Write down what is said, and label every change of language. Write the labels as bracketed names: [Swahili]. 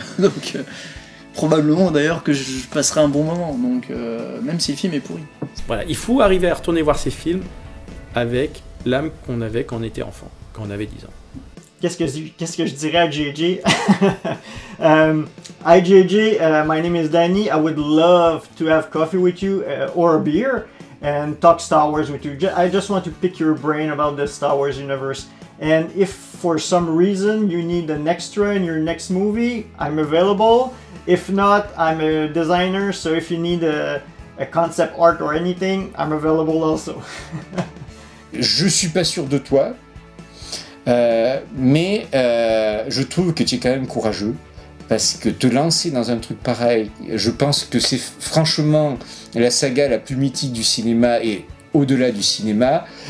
[French] Donc, probablement d'ailleurs que je passerai un bon moment. Donc, même si le film est pourri. Voilà, il faut arriver à retourner voir ces films avec l'âme qu'on avait quand on était enfant, quand on avait 10 ans. Qu'est-ce que je dirais à JJ? [English] Hi JJ, my name is Danny. I would love to have coffee with you or a beer and talk Star Wars with you. I just want to pick your brain about the Star Wars universe. And if for some reason you need an extra in your next movie, I'm available. If not, I'm a designer, so if you need a concept art or anything, I'm available also. [French] Je suis pas sûr de toi, mais je trouve que tu es quand même courageux. Parce que te lancer dans un truc pareil, je pense que c'est franchement la saga la plus mythique du cinéma et au-delà du cinéma.